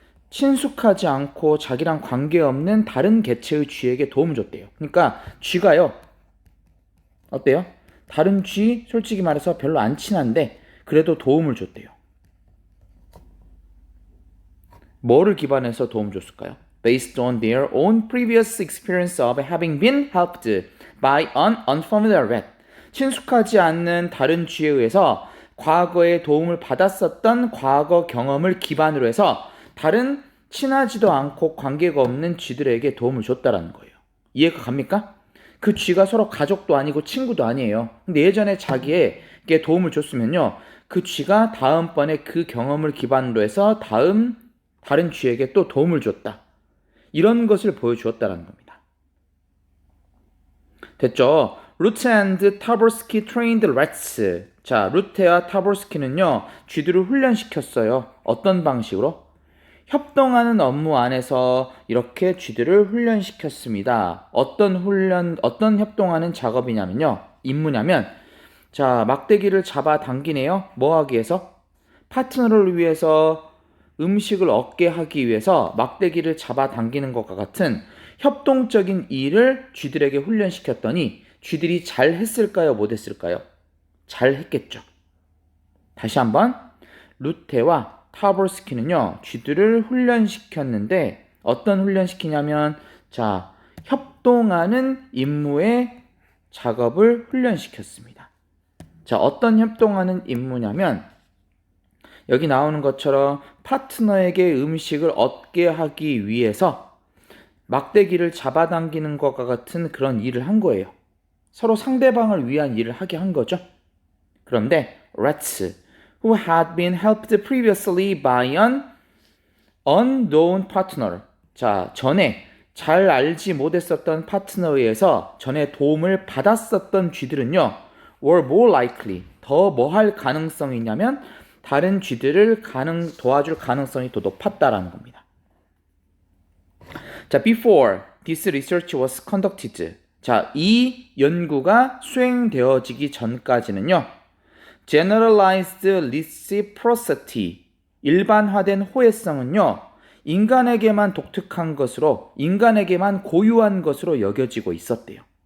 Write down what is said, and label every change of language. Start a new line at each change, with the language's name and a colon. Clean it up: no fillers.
Korean: 친숙하지 않고 자기랑 관계없는 다른 개체의 쥐에게 도움을 줬대요. 그러니까 쥐가요, 어때요? 다른 쥐, 솔직히 말해서 별로 안 친한데 그래도 도움을 줬대요. 뭐를 기반해서 도움 줬을까요?
English: Based on their own previous experience of having been helped by an unfamiliar rat.
Korean: 친숙하지 않는 다른 쥐에 의해서 과거에 도움을 받았었던 과거 경험을 기반으로 해서 다른 친하지도 않고 관계가 없는 쥐들에게 도움을 줬다라는 거예요. 이해가 갑니까? 그 쥐가 서로 가족도 아니고 친구도 아니에요. 근데 예전에 자기에게 도움을 줬으면요, 그 쥐가 다음번에 그 경험을 기반으로 해서 다른 쥐에게 또 도움을 줬다. 이런 것을 보여주었다는 겁니다. 됐죠?
English: 루테 and 타보스키 trained rats.
Korean: 자, 루테와 타보스키는요, 쥐들을 훈련시켰어요. 어떤 방식으로? 협동하는 업무 안에서 이렇게 쥐들을 훈련시켰습니다. 어떤 협동하는 작업이냐면요, 임무냐면, 자, 막대기를 잡아 당기네요. 뭐 하기 위해서? 파트너를 위해서 음식을 얻게 하기 위해서 막대기를 잡아 당기는 것과 같은 협동적인 일을 쥐들에게 훈련시켰더니 쥐들이 잘 했을까요? 못 했을까요? 잘 했겠죠. 다시 한번, 루테와 타보스키는요, 쥐들을 훈련시켰는데 어떤 훈련시키냐면, 자, 협동하는 임무의 작업을 훈련시켰습니다. 자, 어떤 협동하는 임무냐면 여기 나오는 것처럼 파트너에게 음식을 얻게 하기 위해서 막대기를 잡아당기는 것과 같은 그런 일을 한 거예요. 서로 상대방을 위한 일을 하게 한 거죠. 그런데
English: rats who had been helped previously by an unknown partner.
Korean: 자, 전에 잘 알지 못했었던 파트너에 의해서 전에 도움을 받았었던 쥐들은요,
English: were more likely,
Korean: 더 뭐 할 가능성이 있냐면 다른 쥐들을 도와줄 가능성이 더 높았다라는 겁니다.
English: 자, before this research was conducted.
Korean: 자, 이 연구가 수행되어지기 전까지는요, generalized reciprocity, 일반화된 호혜성은요, 인간에게만 독특한 것으로, 인간에게만 고유한 것으로 여겨지고 있었대요.